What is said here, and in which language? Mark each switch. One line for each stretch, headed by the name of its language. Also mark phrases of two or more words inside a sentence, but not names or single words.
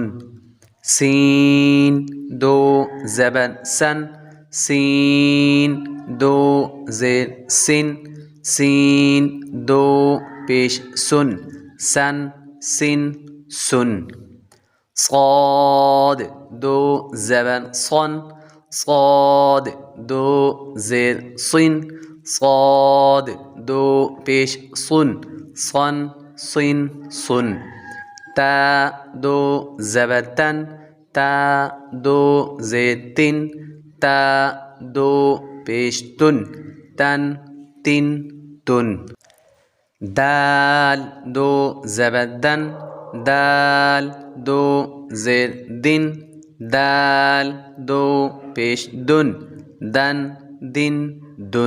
Urdu: سین دو زبر سَن، سین دو زیر سِن، سین دو پیش سُن، سَن سِن سُن. صاد دو زبر صن، صاد دو زیر صن، صاد دو پیش صُن، صن صن صُن. تا دو زبر تَن، تا دو زیر تِن، تا دو پیش تُن، تَن تِن تُن. دال دو زبر دَن، دال دو زیر دِن، دال دو پیش دُن، دَن دِن دُن.